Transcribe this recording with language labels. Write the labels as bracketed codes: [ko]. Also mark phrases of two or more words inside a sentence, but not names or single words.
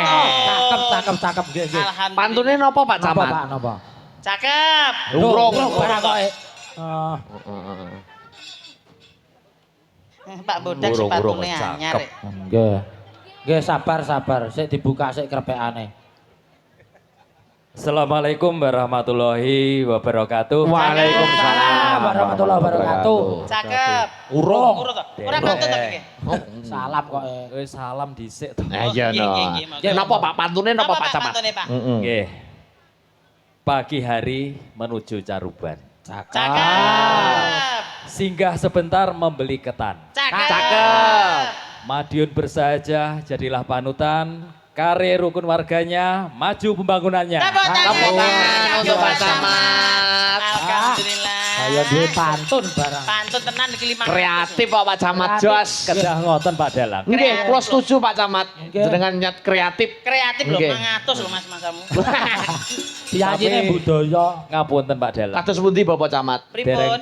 [jv] Cakep nggih. Alhamdulillah. Pantune nopo Pak Napa Camat? Pak napa? Cakep. Urung. Barang kok. Pak Bodak Urung, sepatune cakep. anyar. Nggih, sabar. Sik dibuka sik krepekane. [ar] السلام عليكم ورحمة الله وبركاته. وعليكم السلام ورحمة الله وبركاته. [jv] Cakep. Urung. Urung to. Ora pantun to iki. Salam kok. Wis salam dhisik to. Ayo no. nggih, monggo. Napa Pak pantune napa Pak Camat? Pantune, Pak? Nggih. [id] Pagi hari menuju Caruban. [jv] Cakep. [id] Singgah sebentar membeli ketan. [jv] Cakep. [id] Madiun bersahaja jadilah panutan. Kare rukun warganya, maju pembangunannya. Tepuk Tepuk tangan tangan untuk Pak Camat. [jv] Alhamdulillah. Saya duwe pantun barang. Pantun tenan iki 500. Kreatif Pak Camat jos. Kedah ngoten Pak Dalang. Nggih, kula setuju Pak Camat. Nggih. [id] Dengan niat kreatif. [jv] Kreatif lho Nggih. 500 lho Mas kamu. Diajine budaya. Ngapunten Pak Dalang. Kados pundi Bapak Camat? Dereng